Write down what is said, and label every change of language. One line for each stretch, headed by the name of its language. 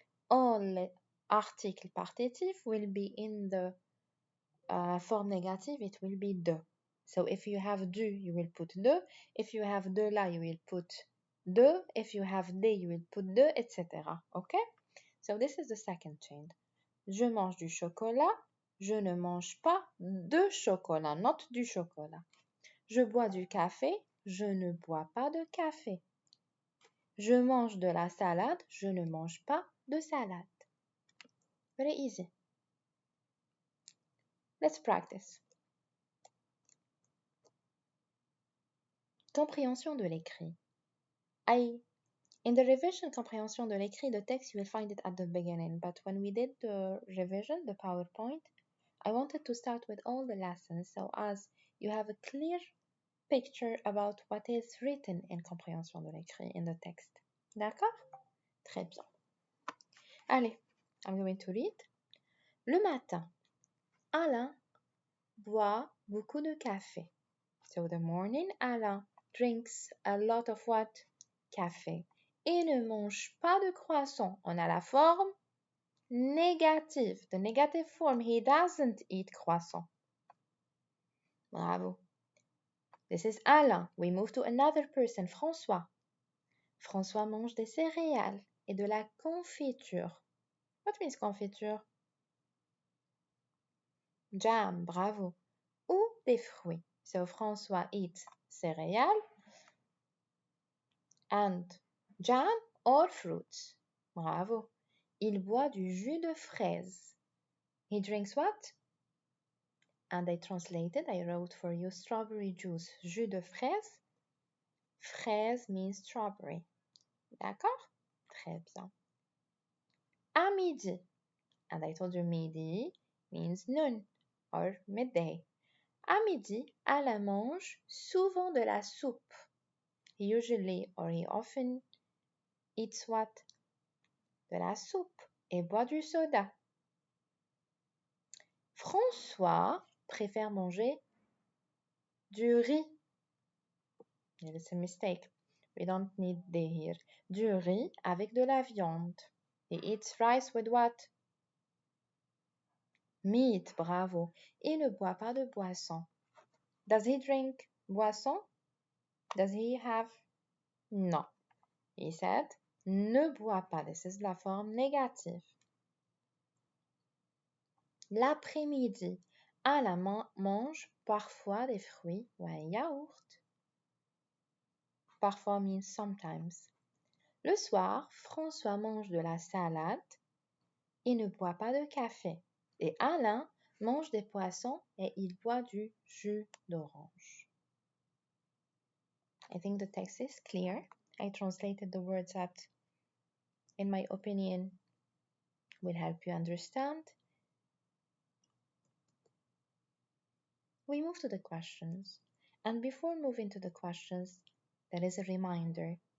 English: All article partitif will be in the form negative, it will be de. So if you have du, you will put de. If you have de la, you will put de. If you have de, you will put de, etc. Okay? So this is the second change.
French: Je mange du chocolat. Je ne mange pas de chocolat,
English: not
French: du chocolat. Je bois du café. Je ne bois pas de café. Je mange de la salade. Je ne mange pas de salade.
English: Very easy. Let's practice.
French: Compréhension de l'écrit.
English: In the revision comprehension de l'écrit, the text, you will find it at the beginning. But when we did the revision, the PowerPoint, I wanted to start with all the lessons. So as you have a clear picture about what is written in compréhension de l'écrit in the text.
French: D'accord? Très bien. Allez,
English: I'm going to read.
French: Le matin, Alain boit beaucoup de café.
English: So the morning, Alain drinks a lot of what?
French: Café. Il ne mange pas de croissant. On a la forme négative.
English: The negative form, he doesn't eat croissant. Bravo. This is Alain. We move to another person, François.
French: François mange des céréales et de la confiture.
English: What means confiture? Jam, bravo.
French: Ou des fruits.
English: So François eats céréales and jam or fruits. Bravo.
French: Il boit du jus de fraise.
English: He drinks what? And I translated, I wrote for you strawberry juice. Jus de fraise. Fraise means strawberry.
French: D'accord? Très bien. À midi.
English: And I told you midi means noon or midday.
French: À midi, Alain mange souvent de la soupe.
English: He usually or he often eats what?
French: De la soupe et boit du soda. François préfère manger du riz.
English: It's a mistake. We don't need the here.
French: Du riz avec de la viande.
English: He eats rice with what? Meat, bravo.
French: Il ne boit pas de boisson.
English: Does he drink boisson? Does he have? No. He said,
French: ne boit pas.
English: This is la forme négative.
French: L'après-midi, Alain mange parfois des fruits ou un yaourt.
English: Parfois means sometimes.
French: Le soir, François mange de la salade et ne boit pas de café. Et Alain mange des poissons et il boit du jus d'orange.
English: I think the text is clear. I translated the words that, in my opinion, will help you understand. We move to the questions. And before moving to the questions, there is a reminder.